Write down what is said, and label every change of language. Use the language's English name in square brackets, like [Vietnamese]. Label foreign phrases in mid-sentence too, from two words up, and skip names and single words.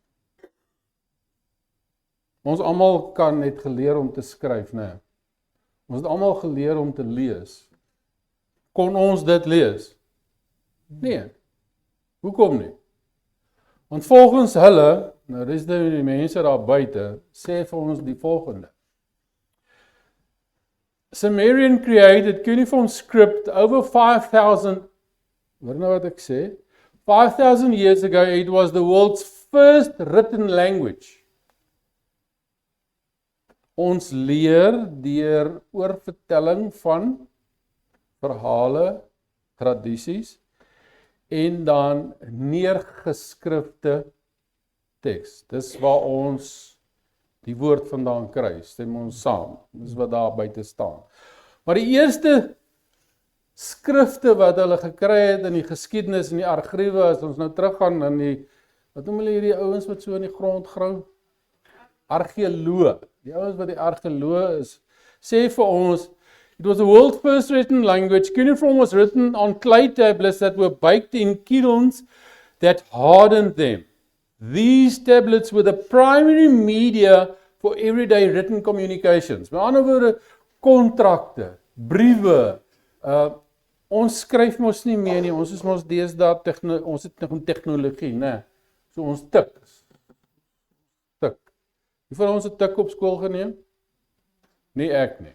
[Afrikaans] Ons almal kan net geleer om te skryf, né? Ons het almal geleer om te lees. Kon ons dit lees? Nee. Hoekom nie? Want volgens hulle, nou dis die mense daar buite, sê vir ons die volgende. [English] Sumerian created cuneiform script over 5,000, [Afrikaans] hoor nou wat ek sê, 5,000 [English] years ago. It was the world's first written language. [Afrikaans] Ons leer deur oorvertelling van verhale, tradisies en dan neergeskrifte teks. Dis waar ons die woord vandaan kry, stem ons saam. Dis wat daar buite staan. Maar die eerste skrifte wat hulle gekry het in die geskiedenis en die argiewe, as ons nou teruggaan in die, wat noem hulle hierdie ouens wat so in die grond grou? Argeoloog. Die ouens wat die argeoloog is, sê vir ons, [English] it was the world's first written language. Cuneiform was written on clay tablets that were baked in kilns that hardened them. These tablets were the primary media for everyday written communications. [Afrikaans] Met ander woorde, kontrakte, briewe, ons skryf mos nie meer nie, ons is mos deesdae ons het tegnologie, né? So ons tik. Wie van ons het tik op skool geneem? Nie ek nie.